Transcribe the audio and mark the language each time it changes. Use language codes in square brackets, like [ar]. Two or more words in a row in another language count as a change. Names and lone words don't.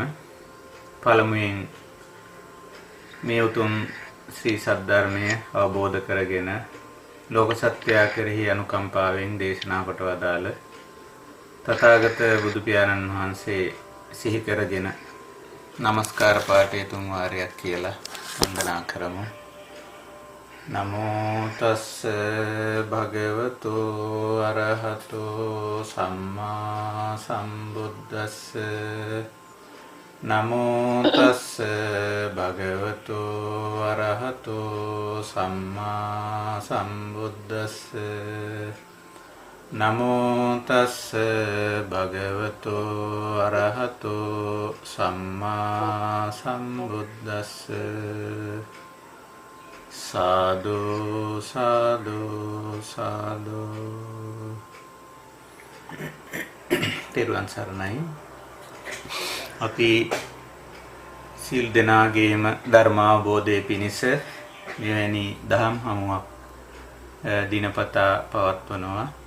[si] පළමුවෙන් මේ උතුම් ශ්‍රී සද්ධර්මය අවබෝධ කරගෙන ලෝක සත්‍යය කෙරෙහි අනුකම්පාවෙන් දේශනා කොට වදාළ තථාගත බුදු පියාණන් වහන්සේ සිහි කරගෙන නමස්කාර පාඨය තුන් වාරයක් කියලා වන්දනා කරමු. [pi] නමෝ තස්ස භගවතු අරහතෝ සම්මා සම්බුද්දස්ස නමෝ තස්ස භගවතු අරහතෝ සම්මා සම්බුද්දස්ස නමෝ තස්ස භගවතු අරහතෝ සම්මා සම්බුද්දස්ස සාදු සාදු සාදු. [si] තෙරුවන් සරණයි. අපි සිල් දෙනාගේම ධර්මාවබෝධය පිණිස මෙවැනි දහම් හමුවක් දිනපතා පවත්වනවා.